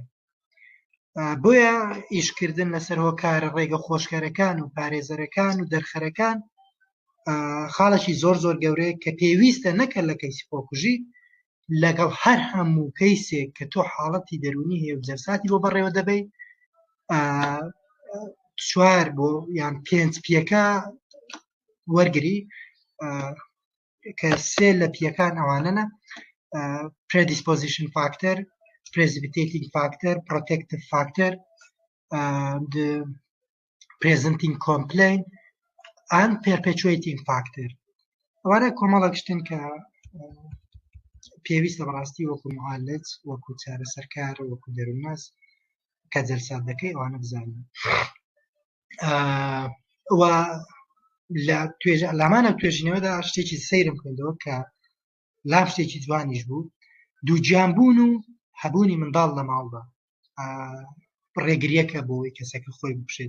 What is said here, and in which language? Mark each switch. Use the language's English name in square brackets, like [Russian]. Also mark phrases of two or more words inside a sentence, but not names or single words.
[Central Kurdish] بۆیە ئیشکردن لەسەر هۆکارە ڕێگە خۆشکەرەکان و پارێزەرەکان و دەرخەرەکان خاڵێکی زۆر زۆر گەورەیە کە پێویستە نەکە لە کەیسی خۆکوژی لەگەڵ هەر هەموو کەیسێک کە تۆ حاڵەتی دەرونی هەیە و جەرساتی بۆ بەڕێوە دەبەی 4 بۆ یان 5 پیەکە وەرگری کە 3 لە پیەکان ئەوانەنە: [English] predisposition factor, precipitating factor, protective factor, the presenting complaint and perpetuating factor. [Central Kurdish] ئەوانە کۆمەڵێک شتن کە پێویستە بەڕاستی وەکو معالج، وەکو چارەسەرکار، وەکو دەروونەس کە جەلسات دەکەی ئەوانە بزانین. و لە لامانە توێژینەوەدا شتێکی سەیرم کردەوە کە لام شتێکی جوانیش بوو، دووجیانبوون و هەبوونی منداڵ لە ماڵدا ڕێگریەکە بۆی کەسەکە خۆی بکوژێت.